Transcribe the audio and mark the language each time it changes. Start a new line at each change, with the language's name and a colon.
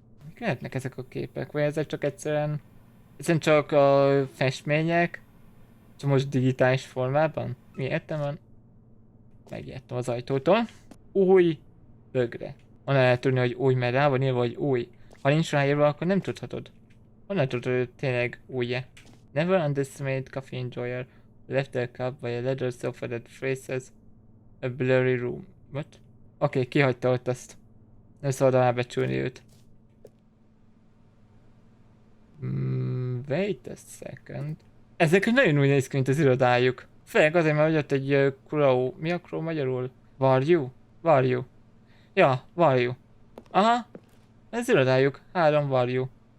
Hungarian: Mik lehetnek ezek a képek? Vagy ezek csak egyszerűen csak a festmények? Csak most digitális formában? Mi értem van? Megijedtem az ajtótól. Új bögre. Onnan lehet tudni, hogy új, mert rá van írva, hogy új. Ha nincs ráírva, akkor nem tudhatod. Honnan tudod, hogy tényleg új-e?
English: Never underestimate coffee enjoyer. Left their cup by a leather sofa that faces a blurry room. What?
Hungarian: Oké, kihagyta ott azt. Nem szabad alábecsülni őt.
English: wait a second.
Hungarian: Ezek nagyon úgy néz ki, mint az irodájuk. Főleg azért, mert ott egy crow. Mi a crow magyarul? Varjú? Varjú. Ja, varjú. Aha. Ez irodájuk. 3 varjú.